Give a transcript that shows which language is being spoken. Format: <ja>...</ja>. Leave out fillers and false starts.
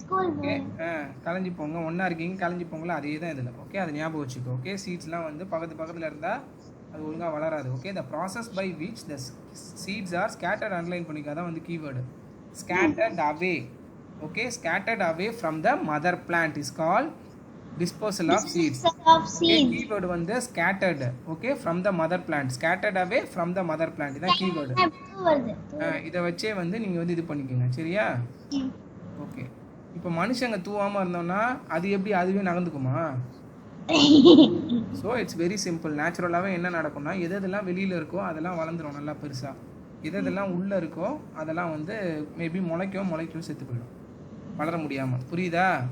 <ta>Okay, கலைஞ்சி போங்க, ஒன்றா இருக்கீங்க கலைஞ்சி போங்களா, அதே தான் இதில். ஓகே, அது ஞாபகம் வச்சுக்கோ. ஓகே, சீட்ஸ்லாம் வந்து பக்கத்தில் இருந்தால் அது ஒழுங்காக வளராது.</ta> <en>okay, the process by which the seeds are scattered,</en> <ta>underline பண்ணிக்க, அதான் வந்து keyword.</ta> <en>Scattered away. Okay, scattered away from the mother plant is call disposal of seeds. Okay, keyword வந்து scattered. Okay, from the mother plant, scattered away from the mother plant, இதான் keyword.</en> <ta>இதை வச்சே வந்து நீங்கள் வந்து இது பண்ணிக்கோங்க, சரியா? ஓகே, இப்போ மனுஷங்க தூவாமல் இருந்தோம்னா அது எப்படி அதுவே நகர்ந்துக்குமா?</ta> <en>So it's very simple.</en> <ta>நேச்சுரலாகவே என்ன நடக்கும்னா எதெல்லாம் வெளியில் இருக்கோ அதெல்லாம் வளர்ந்துடும் நல்லா பெருசாக, எதெல்லாம் உள்ளே இருக்கோ அதெல்லாம் வந்து மேபி முளைக்கும் செத்து போயிடும், வளர முடியாமல், புரியுதா?</ta>